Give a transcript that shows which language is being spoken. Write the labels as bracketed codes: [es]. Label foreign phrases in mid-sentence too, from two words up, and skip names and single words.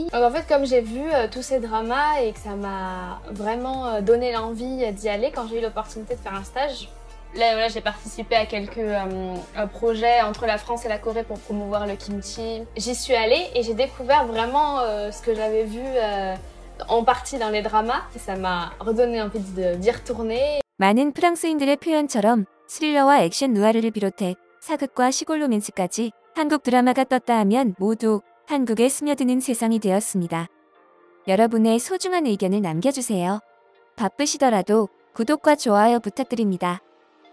[fr] Donc, en fait, comme j'ai vu tous ces dramas et que ça m'a vraiment donné l'envie d'y aller quand j'ai eu l'opportunité de faire un stage, là, j'ai participé à quelques projets entre la France et la Corée pour promouvoir le kimchi. J'y suis allée et j'ai découvert vraiment ce que j'avais vu en partie dans les dramas. Et ça m'a redonné envie d'y retourner. [ko] 많은 프랑스인들의 표현처럼 스릴러와 액션 누아르를 비롯해 사극과 시골 로맨스까지 한국 드라마가 떴다 하면 모두 한국에 스며드는 세상이 되었습니다. 여러분의 소중한 의견을 남겨주세요. 바쁘시더라도 구독과 좋아요 부탁드립니다.